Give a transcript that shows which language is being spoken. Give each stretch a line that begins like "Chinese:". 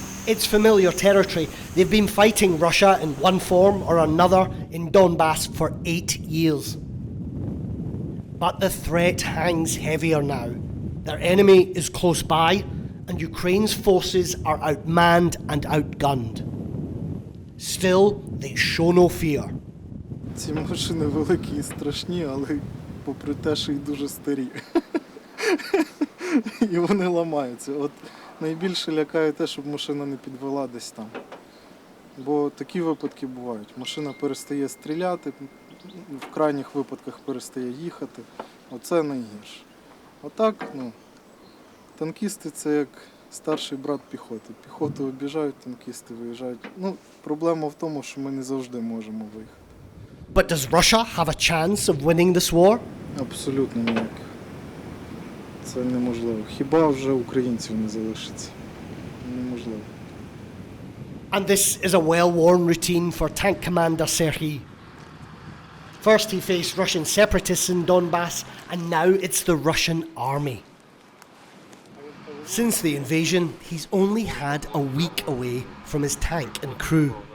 English: It's familiar territory. They've been fighting Russia in one form or another in Donbas for 8 years. But the threat hangs heavier now. Their enemy is close by, and Ukraine's forces are outmanned and outgunned. Still, they show no fear.
Ukrainian: Ці машини великі і страшні, але попри те, що й дуже старі. І вони ламаються. От найбільше лякає те, щоб машина не підвела десь там. Бо такі випадки бувають. Машина перестає стріляти, в крайніх випадках перестає їхати. Оце найгірше. Отак, танкісти – це як старший брат піхоти. Піхоту обіжають, танкісти виїжджають. Проблема в тому, що ми не завжди можемо виїхати.
English: But does Russia have a chance of winning this war?
Ukrainian: Абсолютно ніяких. Це неможливо. Хіба вже українців не залишиться? Неможливо.
English: And this is a well-worn routine for Tank Commander Serhiy. First he faced Russian separatists in Donbas, and now it's the Russian army. Since the invasion, he's only had a week away from his tank and crew.